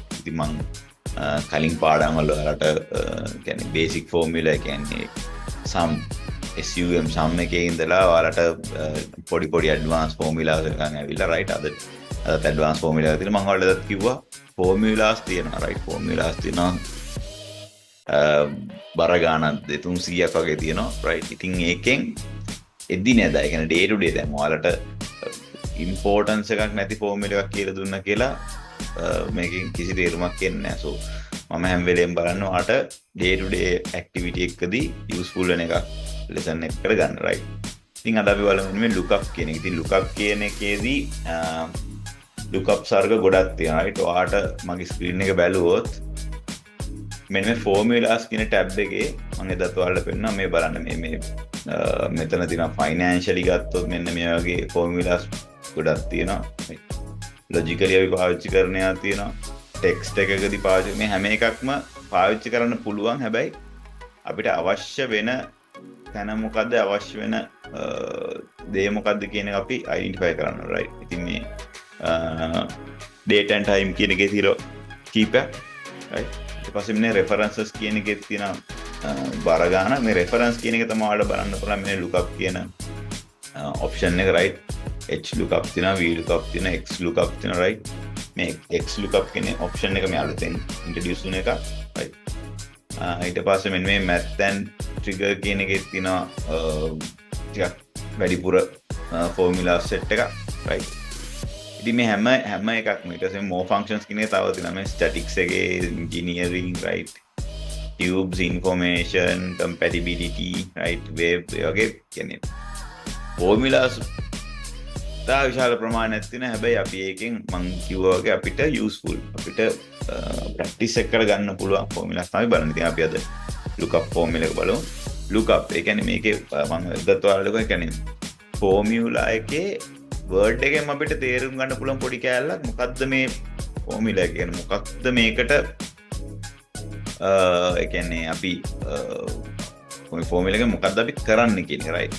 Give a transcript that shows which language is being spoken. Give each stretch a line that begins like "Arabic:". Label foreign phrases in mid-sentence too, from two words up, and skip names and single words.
Sinhala: ඉතින් මම කලින් පාඩම් වල ඔයාලට කියන්නේ
English: basic formula
Sinhala: කියන්නේ sum sum එකේ ඉඳලා ඔයාලට පොඩි
English: advanced formulas
Sinhala: එකක් ඇවිල්ලා right. අද advanced formula එක තියෙනවා මම ඔයාලට කිව්වා formulas තියෙනවා right. formulas තියෙනවා බර ගානක් 300ක් වගේ තියෙනවා right. ඉතින් ඒකෙන් එදිනෙදා ඒ කියන්නේ
English: day to day
Sinhala: දැන් ඔයාලට importance එකක් නැති formula එකක් කියලා දුන්නා කියලා මේකෙන් කිසි තේරුමක් එන්නේ නැහැ. so මම හැම වෙලේම බලන්න ඔයාලට
English: day to day activity
Sinhala: එකකදී useful වෙන එකක් lesson එකකට ගන්න right. ඉතින් අද අපි බලමු මේ lookup කියන එක. ඉතින් lookup කියන එකේදී lookup සර්ග ගොඩක් තියෙනවා right. ඔයාලට මගේ screen එක බැලුවොත් මෙන්න මේ formulas කියන tab එකේ මම එදත් ඔයාලට පෙන්නනවා මේ බලන්න මේ මෙතන තියෙනවා financially ගත්තොත් මෙන්න මේ වගේ formulas ගොඩක් තියෙනවා. logically අපි පාවිච්චි කරන ඒවා තියෙනවා. text එකකදී පාවිච්චි මේ හැම එකක්ම පාවිච්චි කරන්න පුළුවන්. හැබැයි අපිට අවශ්‍ය වෙන තැන මොකද්ද අවශ්‍ය වෙන දේ මොකද්ද කියන එක අපි identify කරන්න right. ඉතින් මේ
English: date and time
Sinhala: කියන එකේ තියෙන කීපයක් right. ඊට පස්සේ මේ references කියන එකේ තියෙන බර ගන්න මේ reference කියන එක තමයි ඔයාලට බලන්න පුළුවන් මේ lookup කියන option එක right.
English: h lookup
Sinhala: තියෙනවා
English: v lookup
Sinhala: තියෙනවා
English: x lookup
Sinhala: තියෙනවා right. මේ
English: x lookup
Sinhala: කියන option එක මේ අලුතෙන් introduce වුණ එක right. ඊට පස්සේ මෙන්න මේ
English: math and trigger
Sinhala: කියන එකේ තියෙනවා ටිකක් වැඩිපුර
English: formula set
Sinhala: එක right. ඉතින් මේ හැම එකක්ම ඊට පස්සේ
English: more functions
Sinhala: කියන එක තව තියෙනවා මේ statics එකේ engineering right.
English: tubes information compatibility right.
Sinhala: wave වගේ කියන්නේ formulas තා විශාල ප්‍රමාණයක් තියෙන. හැබැයි අපි ඒකෙන් මම කිව්වා වගේ අපිට useful අපිට practice එක කරගන්න පුළුවන් formulas තමයි බලන්න. ඉතින් අපි අද
English: lookup formula
Sinhala: එක බලමු. lookup ඒ කියන්නේ මේකේ මම එදත් ඔයාලට කිව්වා කියන්නේ formula එකේ word එකෙන් අපිට තේරුම් ගන්න පුළුවන් පොඩි කෑල්ලක් මොකද්ද මේ formula එක කියන්නේ මොකක්ද මේකට ඒ කියන්නේ අපි මේ formula එක මොකද්ද අපි කරන්න කියන එක right.